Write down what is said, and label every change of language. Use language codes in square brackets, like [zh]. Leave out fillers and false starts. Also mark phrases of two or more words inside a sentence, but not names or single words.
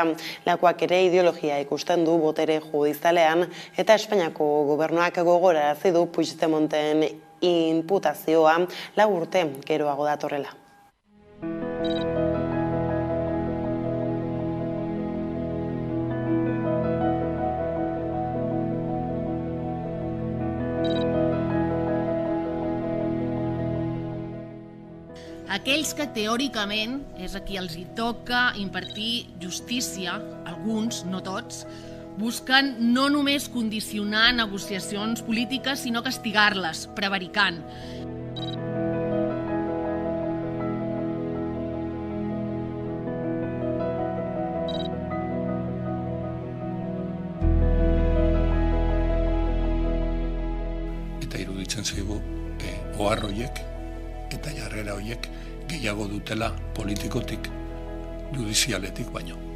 [eu] Lakoak ere ideologia ikusten du botere judizialean eta Espainiako gobernuak gogorarazi du Puigdemonten inputazioa 4 urte geroago datorrela. [ca] Aquells que teòricament és a qui els hi toca impartir justícia, alguns, no tots, busquen no només condicionar negociacions polítiques, sinó castigar-les, prevaricant. [eu] Eta iruditzen zaigu, ohar horiek eta jarrera horiek gehiago dutela politikotik, judizialetik baino.